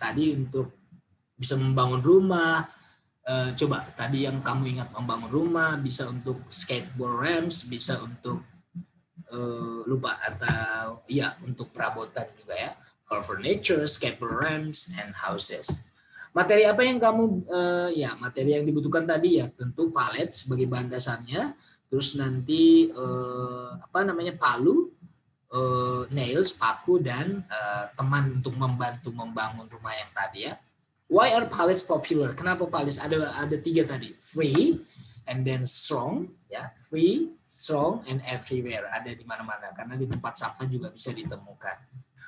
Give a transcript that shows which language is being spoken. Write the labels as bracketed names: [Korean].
[Indonesian] Tadi untuk bisa membangun rumah. Coba tadi yang kamu ingat, membangun rumah, bisa untuk skateboard ramps, bisa untuk lupa atau ya untuk perabotan juga ya. [English] For furniture, skateboard ramps, and houses. [Indonesian] Materi apa yang kamu materi yang dibutuhkan tadi ya, tentu palet sebagai bahan dasarnya. Terus nanti palu, nails, paku, dan teman untuk membantu membangun rumah yang tadi ya. [English] Why are pallets popular? [Indonesian] Kenapa pallets? Ada 3 tadi. [English] Free, and then strong, ya. Free, strong, and everywhere. [Indonesian] Ada di mana-mana. Karena di tempat sampah juga bisa ditemukan.